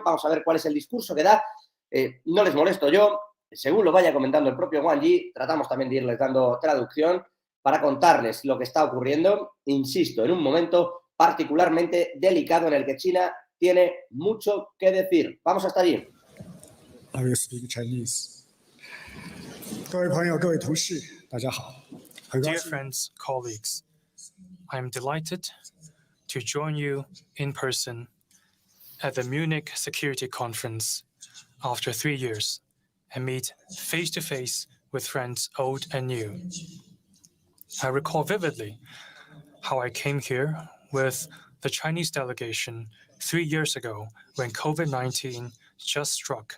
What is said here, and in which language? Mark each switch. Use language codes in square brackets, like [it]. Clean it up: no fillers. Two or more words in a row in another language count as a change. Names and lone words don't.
[es] Vamos a ver cuál es el discurso que da. No les molesto yo, según lo vaya comentando el propio Wang Yi, tratamos también de irles dando traducción para contarles lo que está ocurriendo, insisto, en un momento particularmente delicado en el que China tiene mucho que decir. Vamos hasta allí. [en] I will speak Chinese. [zh] 各位朋友，各位同事，大家好。 [en] Dear friends, colleagues, I am delighted to join you in person at the Munich Security Conference after 3 years and meet face-to-face with friends old and new. I recall vividly how I came here with the Chinese delegation 3 years ago when COVID-19 just struck.